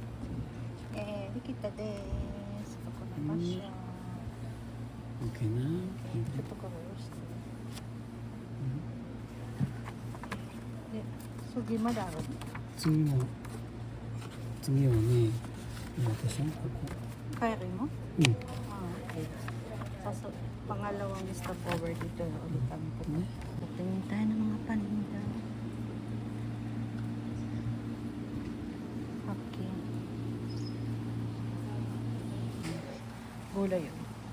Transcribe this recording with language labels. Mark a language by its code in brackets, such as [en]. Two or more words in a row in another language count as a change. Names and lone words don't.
[ja] できたです。ここの場所。 OK な。ちょっとこれをして。で、次まであるの？次はね、私はここ。 [tl] Kaya mo? Okay. Sa pangalawang stopover dito na ulit kami po. Tingin tayo ng mga paninda. Okay. Gulay yun.